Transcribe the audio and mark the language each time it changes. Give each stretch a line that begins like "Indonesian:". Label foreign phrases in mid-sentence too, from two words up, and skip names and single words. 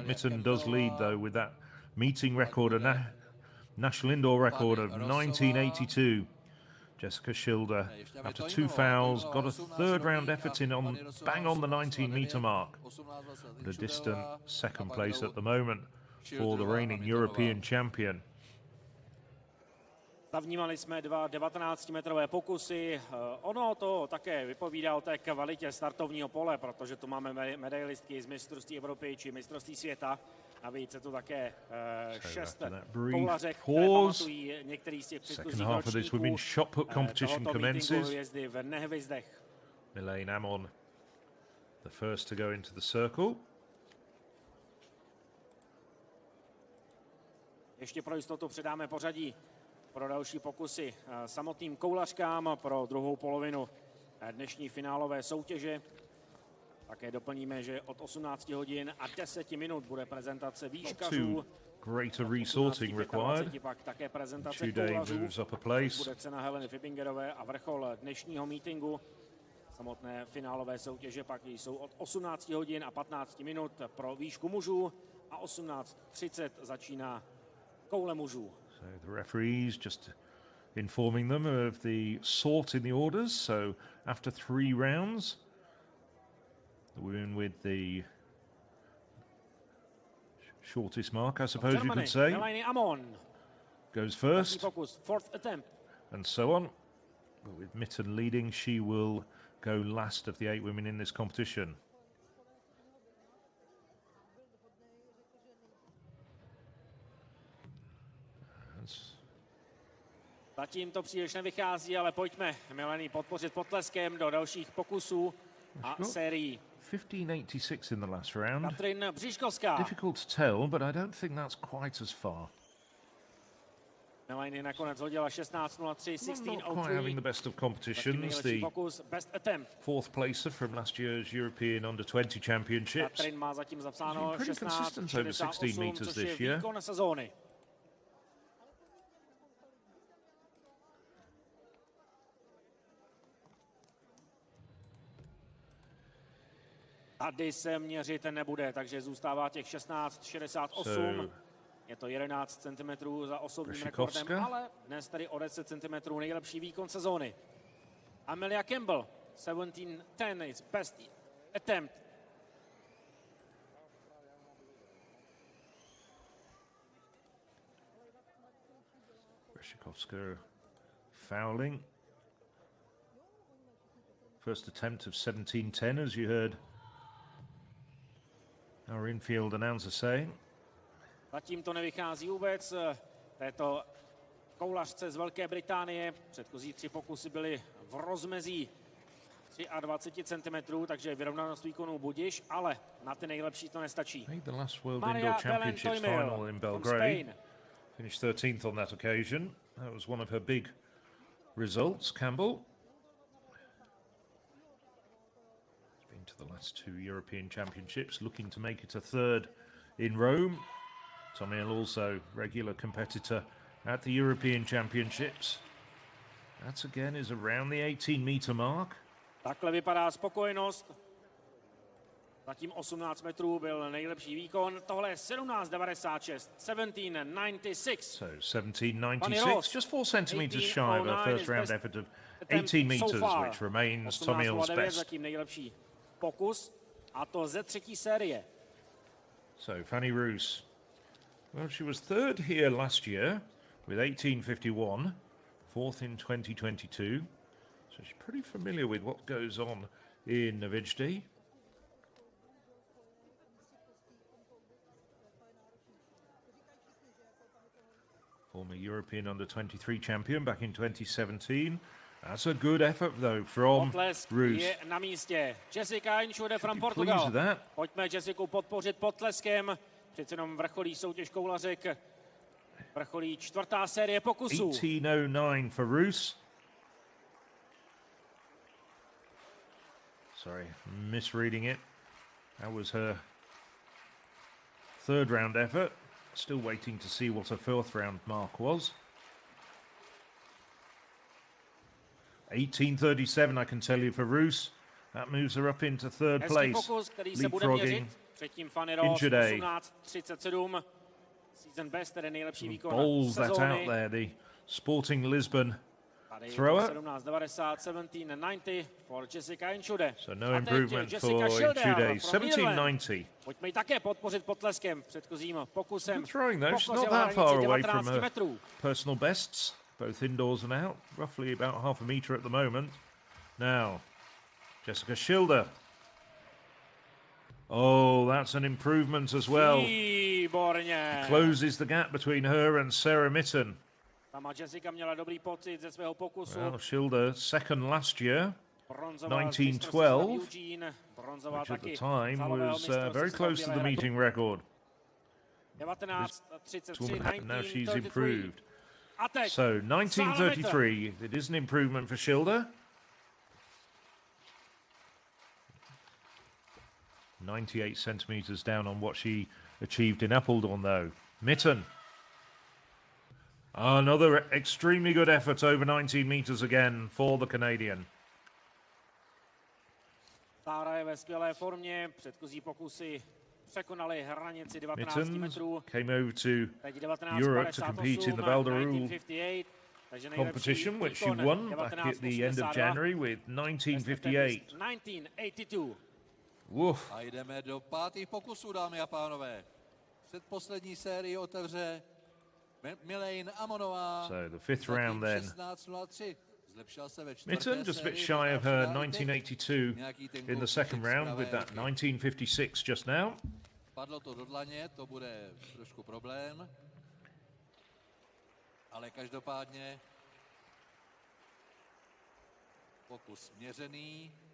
English: Mitten does lead, though, with that meeting record, a national indoor record of 1982. Jessica Schilder, after 2 fouls, got a 3rd round effort in on bang on the 19-metre mark. But a distant 2nd place at the moment for the reigning European champion.
Czech: Zavnímali jsme 2 19-metrové pokusy. Ono to také vypovídá o té kvalitě startovního pole, protože tu máme medailistky z mistrovství Evropy či mistrovství světa. Navíc je tu také 6 koulařek, které pamatují některý z těch předchozích ročníků tohoto meetingu Hvězdy v Nehvizdech.
English: Milane Amon, the first to go into the circle.
Czech: Ještě pro jistotu předáme pořadí pro další pokusy samotným koulařkám pro druhou polovinu dnešní finálové soutěže. Také doplníme, že od 18 hodin a 10 minut bude prezentace výškařů.
English: Greater resorting required.
Czech: Pak také prezentace koulařů. Bude cena Heleny Fibingerové a vrchol dnešního meetingu. Samotné finálové soutěže pak jsou od 18 hodin a 15 minut pro výšku mužů a 18:30 začíná koule mužů.
English: So the referees just informing them of the sort in the orders. So after 3 rounds, the woman with the shortest mark, I suppose you could say, goes first, and so on. But with Mitten leading, she will go last of the 8 women in this competition.
Czech: Zatím to příliš nevychází, ale pojďme Melanie podpořit potleskem do dalších pokusů a sérií.
English: 1586 in the last round. Katrin Bříškovská. Difficult to tell, but I don't think that's quite as far.
Czech: Melanie nakonec hodila 16:03, 16:03.
English: Not quite having the best of competitions. The fourth placer from last year's European Under-20 Championships.
Czech: Katrin má zatím zapsáno
English: pretty consistent over 16 meters this year.
Czech: Výkon sezóny. Tady se měřit nebude, takže zůstává těch 16,68. Je to 11 cm za osobním rekordem, ale dnes tady o 10 cm nejlepší výkon sezóny.
English: Amelia Campbell, 17:10 is best attempt. Břiškovská fouling. First attempt of 17:10, as you heard our infield announcer saying.
Czech: Zatím to nevychází vůbec. Této koulařce z Velké Británie předchozí 3 pokusy byly v rozmezí 23 cm, takže vyrovnanost výkonu budiš, ale na ty nejlepší to nestačí.
English: The last World Indoor Championships final in Belgrade. Finished 13th on that occasion. That was one of her big results, Campbell. To the last 2 European Championships, looking to make it a 3rd in Rome. Tommy Hill also regular competitor at the European Championships. That again is around the 18-meter mark.
Czech: Takhle vypadá spokojenost. Zatím 18 metrů byl nejlepší výkon. Tohle je 17:96. 17:96.
English: So 17:96, just 4 centimeters shy of her first round effort of 18 meters, which remains Tommy Hill's best.
Czech: Zatím nejlepší pokus, a to ze 3. série.
English: So Fanny Roos, well, she was 3rd here last year with 18:51, 4th in 2022. So she's pretty familiar with what goes on in Nehvizdy. Former European Under-23 champion back in 2017. That's a good effort, though, from Roos.
Czech: Je na místě. Jessica Inchude
English: from Portugal.
Czech: Pojďme Jessiku podpořit potleskem. Přece jenom vrcholí soutěž koulařek. Vrcholí 4. série pokusů.
English: 18:09 for Roos. Sorry, misreading it. That was her 3rd round effort. Still waiting to see what her 4th round mark was. 18:37, I can tell you, for Roos. That moves her up into 3rd place.
Czech: Pokus, který se bude měřit. Předtím Fanny Roos 18:37.
English: Season best,
Czech: tedy nejlepší výkon bowls sezóny.
English: That out there, the Sporting Lisbon thrower. 17:90, 17:90 for Jessica Inchude. So no improvement for Inchude. 17:90.
Czech: Pojďme ji také podpořit potleskem předchozím pokusem.
English: Throwing though, she's not that far away from her personal bests. both indoors and out, roughly about half a metre at the moment. Now, Jessica Schilder. Oh, that's an improvement as well.
Czech: Výborně.
English: Closes the gap between her and Sarah Mitten.
Czech: Sama Jessica měla dobrý pocit ze svého pokusu.
English: Well, Schilder second last year, 1912, which at the time was very close to the meeting record. 1933, now she's improved. So 1933, it is an improvement for Schilder. 98 centimetres down on what she achieved in Appledorn, though. Mitten. Another extremely good effort over 19 metres again for the Canadian.
Czech: Sára je ve skvělé formě, předchozí pokusy překonaly hranici 19 Mitten metrů.
English: came over to Europe to compete in the Baldaroo competition, which she won back at the end of January with 1958. 1982. Woof.
Czech: A jdeme do pátých pokusů, dámy a pánové. Předposlední sérii otevře Milane Amonová.
English: So the fifth round then. 16:03.
Czech: Zlepšila se ve
English: Mitten just a bit shy of her 1982 in the second round with that 1956 just now.
Czech: Padlo to do dlaně, to bude trošku problém. Ale každopádně pokus měřený.